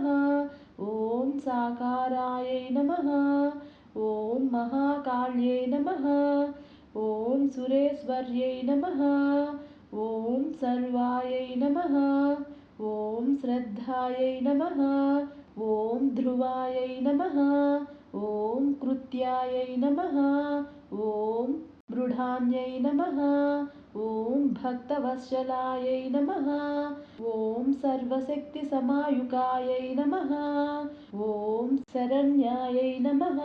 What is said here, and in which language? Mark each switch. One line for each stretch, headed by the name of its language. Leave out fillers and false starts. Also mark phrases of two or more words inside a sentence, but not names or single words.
Sanskrit: ॐ साकारायै नमः. ॐ महाकाल्यै नमः। ॐ सुरेश्वर्यै नमः. ॐ सर्वायै नमः। ॐ श्रद्धायै नमः. ॐ ध्रुवायै नमः. ॐ कृत्यायै नमः। ॐ मृढान्यै नमः। ॐ भक्तवत्सलायै नमः। ॐ सर्वशक्तिसमायुकायै नमः। ॐ शरण्यायै नमः।